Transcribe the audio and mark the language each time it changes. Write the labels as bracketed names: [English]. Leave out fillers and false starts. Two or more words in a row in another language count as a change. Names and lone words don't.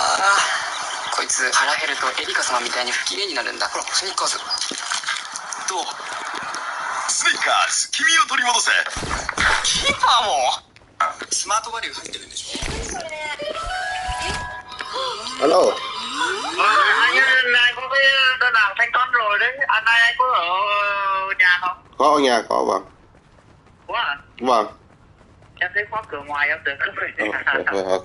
[Japanese] こいつ腹減るとエリカ様みたいに不機嫌になるんだ。ほら、スニッカーズ。どう？スニッカーズ、君を取り戻せ。キーパーも。スマートバリュー入ってるんでしょ。 [Vietnamese] Alo. Anh này có cái đơn hàng thanh toán rồi đấy. Anh này có ở nhà không? Có ở nhà, có vâng. Có à? Vâng. Em thấy khóa cửa ngoài em tưởng không phải. Ok.